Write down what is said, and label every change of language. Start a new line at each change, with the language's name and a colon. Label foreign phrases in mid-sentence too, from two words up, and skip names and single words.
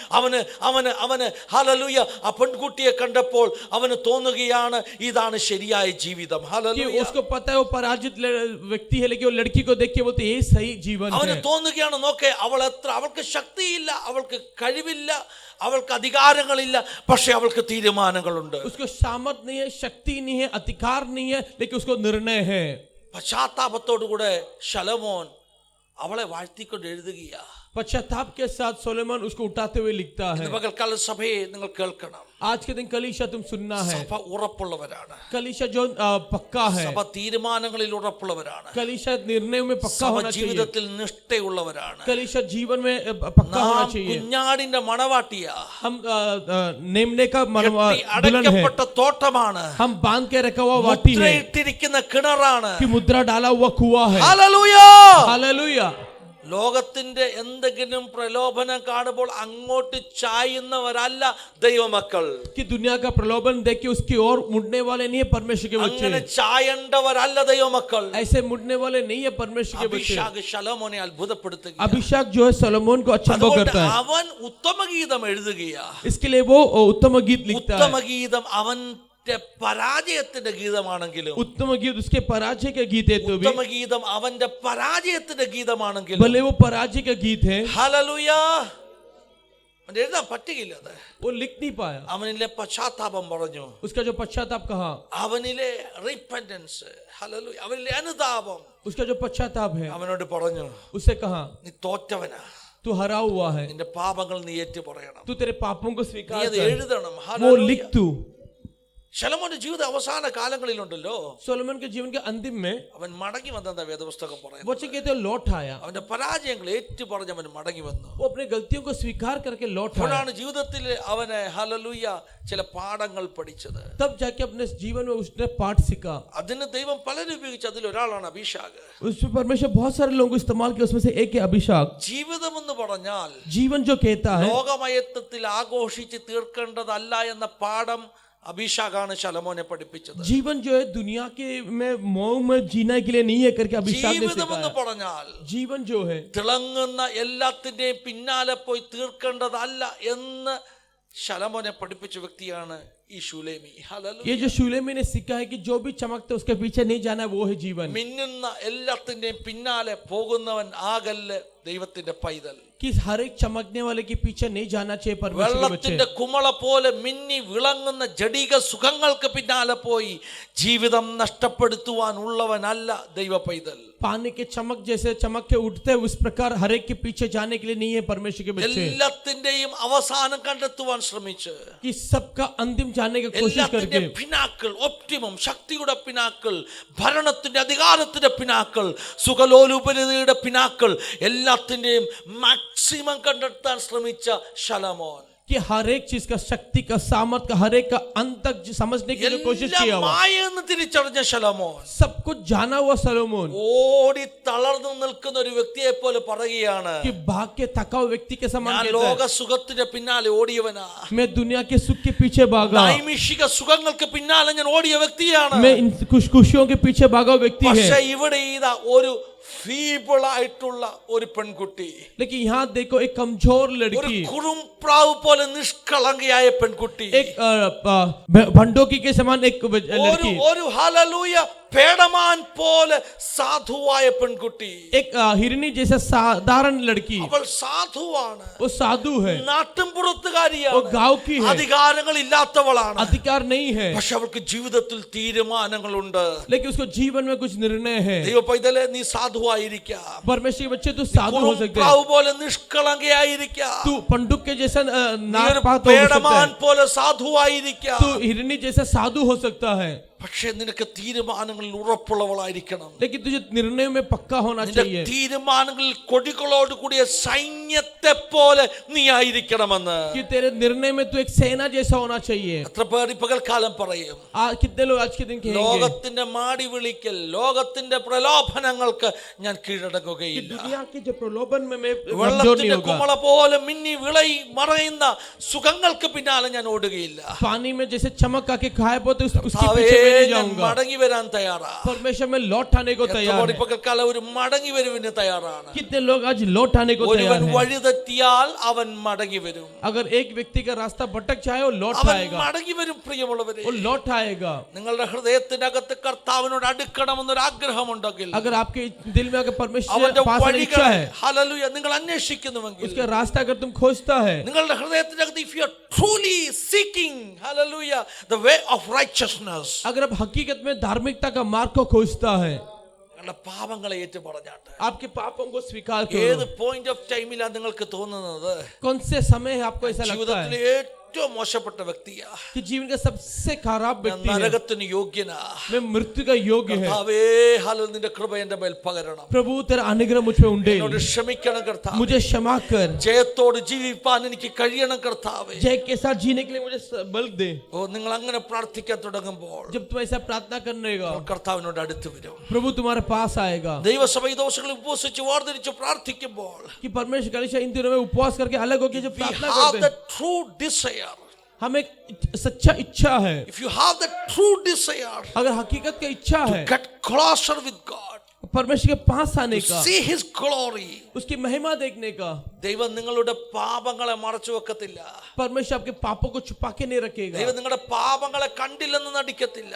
Malayalam: അവന് ഹല്ലേലൂയ ആ പെൺകുട്ടിയെ കണ്ടപ്പോൾ അവന് തോന്നുകയാണ് ഇതാണ് ശരിയായ ജീവിതം.
Hindi: कि
Malayalam: ഹല്ലേലൂയ.
Hindi: उसको पता है वो पराजित व्यक्ति है, लेकिन वो लड़की को देख के बोलते ये सही जीवन
Malayalam: അവന്
Hindi: है.
Malayalam: തോന്നുകയാണ് നോക്കെ അവൾക്ക് ശക്തിയില്ല, അവൾക്ക് കഴിവില്ല, അവൾക്ക് അധികാരങ്ങളില്ല, പക്ഷെ അവൾക്ക് തീരുമാനങ്ങളുണ്ട്.
Hindi: उसको सामर्थ नहीं है, शक्ति नहीं है, अधिकार नहीं है, लेकिन उसको निर्णय है.
Malayalam: പശ്ചാത്താപത്തോടുകൂടെ ശലോമോൻ അവളെ വാഴ്ത്തിക്കൊണ്ട് എഴുതുകയാ.
Hindi: पश्चाताप के साथ सोलोमन उसको उठाते हुए लिखता है।
Malayalam: ഇന്ന് പകൽക്കാല സഭയെ നിങ്ങൾ കേൾക്കണം.
Hindi: आज के दिन कलीसिया तुम सुनना है।
Malayalam: സഭ ഉറപ്പുള്ളവരാണ്.
Hindi: कलीसिया जो पक्का है,
Malayalam: സഭ തീരുമാനങ്ങളിൽ ഉറപ്പുള്ളവരാണ്.
Hindi: कलीसिया निर्णय में पक्का
Malayalam: സഭ
Hindi: होना चाहिए,
Malayalam: ജീവിതത്തിൽ നിഷ്ഠയുള്ളവരാണ്.
Hindi: कलीसिया जीवन में पक्का होना
Malayalam: നാം
Hindi: चाहिए।
Malayalam: കുഞ്ഞാടിന്റെ മണവാട്ടിയാ.
Hindi: हम नेमने का दुल्हन है,
Malayalam: അടയ്ക്കപ്പെട്ട തോട്ടമാണ്.
Hindi: हम बांध के रखा हुआ वाटी है,
Malayalam: മുദ്രയിട്ടിരിക്കുന്ന കിണറാണ്.
Hindi: कि मुद्रा डाला हुआ कुआं है।
Malayalam: ഹല്ലേലൂയ.
Hindi: हालेलुया।
Malayalam: ലോകത്തിന്റെ എന്തെങ്കിലും പ്രലോഭനം കാണുമ്പോൾ അങ്ങോട്ട് ചായുന്നവരല്ല ദൈവമക്കൾ.
Hindi: कि दुनिया का प्रलोभन देख के उसकी ओर मुड़ने वाले नहीं है परमेश्वर के
Malayalam: അങ്ങനെ
Hindi: बच्चे,
Malayalam: ചായണ്ടവരല്ല ദൈവമക്കൾ.
Hindi: ऐसे मुड़ने वाले नहीं है परमेश्वर के बच्चे।
Malayalam: അഭിഷേക് ശലോമോനെ അത്ഭുതപ്പെടുത്തുക.
Hindi: अभिषेक जो है सोलोमन को अचंभव
Malayalam: അതുകൊണ്ട്
Hindi: करता है,
Malayalam: അവൻ ഉത്തമഗീതം എഴുതുകയാ.
Hindi: इसके लिए वो उत्तम गीत लिखता है।
Malayalam: ഉത്തമഗീതം അവന്റെ പരാജയത്തിന്റെ ഗീതമാണെങ്കിലും,
Hindi: उत्तम गीत उसके पराजय का गीत है, तो भी
Malayalam: ഉത്തമഗീതം അവന്റെ പരാജയത്തിന്റെ ഗീതമാണെങ്കിലും,
Hindi: भले वो पराजय का गीत है,
Malayalam: ഹല്ലേലൂയ, അവൻ എഴുതാൻ പറ്റുകയില്ല. അത്
Hindi: वो लिख नहीं पाया।
Malayalam: അവനിലെ പശ്ചാത്താപം പറഞ്ഞു,
Hindi: उसका जो पश्चाताप कहा,
Malayalam: അവനിലെ റിപ്പന്റൻസ്, ഹല്ലേലൂയ, അവനിലെ അനുതാപം
Hindi: उसका जो पश्चाताप है,
Malayalam: അവനോട് പറഞ്ഞു,
Hindi: उससे कहा
Malayalam: നീ തോറ്റവനാ,
Hindi: तू हरा हुआ है,
Malayalam: നിന്റെ പാപങ്ങൾ നീ ഏറ്റു പറയണം,
Hindi: तू तेरे पापों को
Malayalam: നീ
Hindi: स्वीकार
Malayalam: അത്
Hindi: कर,
Malayalam: എഴുതണം.
Hindi: वो
Malayalam: ഹല്ലേലൂയ.
Hindi: लिख तू।
Malayalam: ശലോമോന്റെ ജീവിത അവസാന കാലങ്ങളിലുണ്ടല്ലോ,
Hindi: सोलोमन के जीवन के अंतिम में
Malayalam: അവൻ മടങ്ങി വന്നെന്ന വേദപുസ്തകം
Hindi: वो
Malayalam: പറയുന്നു.
Hindi: कहते हैं लौट आया,
Malayalam: അവന്റെ പരാജയങ്ങൾ ഏറ്റു പറഞ്ഞ് അവൻ മടങ്ങി വന്നു.
Hindi: वो अपनी गलतियों को स्वीकार करके लौट आया।
Malayalam: അപ്പോഴാണ് ജീവിതത്തിൽ അവന് ഹല്ലേലൂയ ചില പാഠങ്ങൾ പഠിച്ചത്.
Hindi: तब जाके अपने जीवन में उसने पाठ सीखा।
Malayalam: അതിന് ദൈവം പലരും ഉപയോഗിച്ചു. അതിലൊരാളാണ് അഭിഷേക്.
Hindi: उसमें परमेश्वर बहुत सारे लोगों को इस्तेमाल किया, उसमें से एक है अभिषेक।
Malayalam: ജീവിതം എന്ന് പറഞ്ഞാൽ
Hindi: जीवन जो कहता है,
Malayalam: ലോകമയത്വത്തിൽ ആഘോഷിച്ച് തീർക്കേണ്ടതല്ല എന്ന പാഠം അഭിഷേകാണ് ശലോമോനെ പഠിപ്പിച്ചത്.
Hindi: जीवन जो है दुनिया के में मोह में जीने के लिए नहीं है करके अभिषेक ने
Malayalam: ജീവിതം എന്ന്
Hindi: सिखाया।
Malayalam: പറഞ്ഞാൽ
Hindi: जीवन जो है
Malayalam: തിളങ്ങുന്ന എല്ലാത്തിന്റെയും പിന്നാലെ പോയി തീർക്കേണ്ടതല്ല എന്ന് ശലോമോനെ പഠിപ്പിച്ച വ്യക്തിയാണ് ഈ ശൂലേമി. ഹല്ലേലൂയ.
Hindi: ये जो शूलेमी ने सीखा है कि जो भी चमकता है उसके पीछे नहीं जाना है, वो है जीवन।
Malayalam: മിന്നുന്ന എല്ലാത്തിന്റെയും പിന്നാലെ പോകുന്നവൻ ആകല്ല് ദൈവത്തിന്റെ പൈതൽ.
Hindi: कि हर एक चमकने वाले के पीछे नहीं जाना चाहिए परमेश्वर के
Malayalam: വെള്ളത്തിന്റെ
Hindi: बच्चे।
Malayalam: കുമള പോലെ മിന്നി വിളങ്ങുന്ന ജഡിക സുഖങ്ങൾക്ക് പിന്നാലെ പോയി ജീവിതം നഷ്ടപ്പെടുത്തുവാൻ ഉള്ളവനല്ല ദൈവ പൈതൽ.
Hindi: पानी के चमक जैसे चमक के उठते हैं उस प्रकार हर एक के पीछे जाने के लिए नहीं है परमेश्वर के बच्चे।
Malayalam: എല്ലാത്തിന്റെയും അവസാനം കണ്ടെത്തുവാൻ ശ്രമിച്ച്,
Hindi: कि सबका अंतिम जाने की कोशिश
Malayalam: എല്ലാത്തിന്റെ
Hindi: करके,
Malayalam: പിനാക്കൾ, ഒപ്റ്റിമം, ശക്തിയുടെ പിനാക്കൾ, ഭരണത്തിന്റെ അധികാരത്തിന്റെ പിനാക്കൾ, സുഖലോലുപരിതയുടെ പിനാക്കൾ, എല്ലാത്തിന്റെയും മാക്സിമം കണ്ടെത്താൻ ശ്രമിച്ച ശലോമോൻ
Hindi: कि हर एक चीज का शक्ति का सामर्थ का हर एक का अंत तक समझने की जो कोशिश किया
Malayalam: എല്ലാം
Hindi: हुआ,
Malayalam: മായെന്ന് തിരിച്ചറിഞ്ഞ ശലോമോൻ
Hindi: सब कुछ जाना हुआ सलोमोन
Malayalam: ഓടി തളർന്നു നിൽക്കുന്ന ഒരു വ്യക്തിയെ പോലെ പറയുകയാണ്,
Hindi: कि भाग के थका हुआ व्यक्ति के समान
Malayalam: ഞാൻ
Hindi: कहता
Malayalam: ലോക
Hindi: है,
Malayalam: സുഖത്തിന്റെ പിന്നാലെ ഓടിയവനാ,
Hindi: मैं दुनिया के सुख के पीछे भागा,
Malayalam: നൈമിഷിക സുഖങ്ങൾക്ക് പിന്നാലെ ഞാൻ ഓടിയ വ്യക്തിയാണ്.
Hindi: मैं इन खुशियों के पीछे भागा हुआ व्यक्ति
Malayalam: പക്ഷെ
Hindi: है।
Malayalam: ഇവിടെ ഇതാ ഒരു ഫീബിൾ ആയിട്ടുള്ള ഒരു പെൺകുട്ടി,
Hindi: लेकिन यहाँ देखो एक कमजोर
Malayalam: ഒരു
Hindi: लड़की,
Malayalam: കുറുംപ്രാവ് പോലെ നിഷ്കളങ്കയായ പെൺകുട്ടി,
Hindi: एक भंडोकी के समान एक लड़की,
Malayalam: ഒരു ഹല്ലേലൂയ പേടമാൻ പോലെ സാധുവായ പെൺകുട്ടി.
Hindi: एक हिरनी जैसा साधारण लड़की,
Malayalam: അവൾ സാധുവാണ്,
Hindi: वो साधु है,
Malayalam: നാട്ടിൻപുറത്തുകാരിയാണ്,
Hindi: वो गांव की है,
Malayalam: അധികാരങ്ങൾ ഇല്ലാത്തവളാണ്.
Hindi: अधिकार नहीं है,
Malayalam: പക്ഷെ അവൾക്ക് ജീവിതത്തിൽ തീരുമാനങ്ങളുണ്ട്.
Hindi: लेकिन उसको जीवन में कुछ निर्णय है।
Malayalam: ദൈവ പൈതലേ, നീ സാധുവായിരിക്കാം,
Hindi: परमेश्वर के बच्चे तू साधु हो सकते हैं,
Malayalam: കുറുംപ്രാവ് പോലെ നിഷ്കളങ്കയായിരിക്കാം,
Hindi: तू पंडुक के जैसा
Malayalam: നീ ഒരു
Hindi: नागपात हो सकता
Malayalam: പേടമാൻ
Hindi: है,
Malayalam: പോലെ സാധുവായിരിക്കാം.
Hindi: तू हिरनी जैसा साधु हो सकता है,
Malayalam: പക്ഷെ നിനക്ക് തീരുമാനങ്ങളിൽ ഉറപ്പുള്ളവളായിരിക്കണം.
Hindi: लेकिन तुझे निर्णय में पक्का होना
Malayalam: നിന്റെ
Hindi: चाहिए,
Malayalam: തീരുമാനങ്ങളിൽ കൊടികളോട് കൂടിയ സൈന്യത്തെ പോലെ നീ ആയിരിക്കണമെന്ന്
Hindi: कि तेरे निर्णय में तू एक सेना जैसा होना चाहिए।
Malayalam: എത്ര പേർ ഈ പകൽക്കാലം പറയും,
Hindi: कितने लोग आज के दिन कहेंगे
Malayalam: ലോകത്തിന്റെ മാടി വിളിക്കൽ, ലോകത്തിന്റെ പ്രലോഭനങ്ങൾക്ക് ഞാൻ
Hindi: कि
Malayalam: കീഴടങ്ങുകയില്ല.
Hindi: दुनिया के जो प्रलोभन में मैं कमजोर नहीं
Malayalam: വെള്ളത്തിന്റെ
Hindi: होगा,
Malayalam: കുമള പോലെ മിന്നി വിളയി മറയുന്ന സുഖങ്ങൾക്ക് പിന്നാലെ ഞാൻ ഓടുകയില്ല.
Hindi: पानी में जैसे चमक आके खाए पोते उसके
Malayalam: കർത്താവേ,
Hindi: पीछे मैं नहीं
Malayalam: ഞാൻ
Hindi: जाऊंगा।
Malayalam: മടങ്ങി വരാൻ തയ്യാറാ.
Hindi: परमेश्वर में लौट आने को
Malayalam: എത്ര
Hindi: तैयार
Malayalam: പേർ ഈ
Hindi: है,
Malayalam: പകൽക്കാലം ഒരു മടങ്ങി വരവിന് തയ്യാറാണ്.
Hindi: कितने लोग आज लौट आने को तैयार
Malayalam: ഒരുവൻ
Hindi: है।
Malayalam: വഴി തെറ്റിയാൽ അവൻ മടങ്ങി വരും.
Hindi: अगर एक व्यक्ति का रास्ता भटक जाए वो लौट
Malayalam: അവൻ
Hindi: आएगा,
Malayalam: മടങ്ങി വരും. പ്രിയമുള്ളവരെ,
Hindi: वो लौट आएगा।
Malayalam: നിങ്ങളുടെ ഹൃദയത്തിനകത്ത് കർത്താവിനോട് അടുക്കണമെന്നൊരു ആഗ്രഹമുണ്ടെങ്കിൽ,
Hindi: अगर आपके दिल में अगर परमेश्वर
Malayalam: അവന്റെ
Hindi: के पास आने की इच्छा
Malayalam: വഴികളെ
Hindi: है,
Malayalam: ഹല്ലേലൂയ നിങ്ങൾ അന്വേഷിക്കുന്നുവെങ്കിൽ,
Hindi: उसका रास्ता अगर तुम खोजता है,
Malayalam: നിങ്ങളുടെ ഹൃദയത്തിനകത്ത്
English: if you are truly seeking hallelujah the way of righteousness,
Hindi: अगर आप हकीकत में धार्मिकता का मार्ग को खोजता है,
Malayalam: നിങ്ങളുടെ പാപങ്ങളെ ഏറ്റു പറഞ്ഞാട്ട്
Hindi: आपके पापों को स्वीकार
Malayalam: ഏത്
Hindi: करो।
English: point of
Malayalam: ടൈമിലാണ് നിങ്ങൾക്ക് തോന്നുന്നത്
Hindi: कौन से समय है आपको ऐसा लगता
Malayalam: ജീവിതത്തിലെ
Hindi: है
Malayalam: ഏറ്റവും മോശപ്പെട്ട വ്യക്തിയാ,
Hindi: कि जीवन का सबसे खराब
Malayalam: ഞാൻ
Hindi: व्यक्ति है,
Malayalam: നരകത്തിന് യോഗ്യനാ,
Hindi: मैं मृत्यु का योग्य है।
Malayalam: കർത്താവേ ഹല്ലേലൂയ, നിന്റെ കൃപ എന്റെ മേൽ പകരണം,
Hindi: प्रभु तेरा अनुग्रह मुझ पे उंडे,
Malayalam: എന്നോട് ക്ഷമിക്കണം കർത്താവേ,
Hindi: मुझे क्षमा कर,
Malayalam: ജയത്തോട് ജീവിപ്പാൻ എനിക്ക് കഴിയണം കർത്താവേ.
Hindi: जय के साथ जीने के लिए मुझे बल दे।
Malayalam: ഓ, നിങ്ങൾ അങ്ങനെ പ്രാർത്ഥിക്കാൻ തുടങ്ങുമ്പോൾ
Hindi: जब तुम ऐसा प्रार्थना करने का,
Malayalam: കർത്താവിനോട് അടുത്ത് വരും.
Hindi: प्रभु तुम्हारे पास आएगा।
Malayalam: ദൈവസഭ ഈ ദിവസങ്ങളിൽ ഉപവസിച്ച് വാർദ്ധരിച്ച് പ്രാർത്ഥിക്കുമ്പോൾ
Hindi: कि परमेश्वर कलीसिया इन दिनों में उपवास करके अलग होकर जब
English: we
Hindi: प्रार्थना
English: have
Hindi: करते
English: the
Hindi: हैं,
English: true desire.
Hindi: हमें एक सच्चा इच्छा है,
English: If you have the true desire
Hindi: अगर हकीकत की इच्छा है
English: get closer with God,
Hindi: परमेश्वर के पास आने
English: to
Hindi: का,
English: see his glory,
Hindi: उसकी महिमा देखने का,
Malayalam: ദൈവം നിങ്ങളുടെ പാപങ്ങളെ മറച്ചു വെക്കത്തില്ല.
Hindi: परमेश्वर आपके पापों को छुपा के नहीं रखेगा,
Malayalam: ദൈവം നിങ്ങളുടെ പാപങ്ങളെ കണ്ടില്ലെന്ന് നടിക്കത്തില്ല.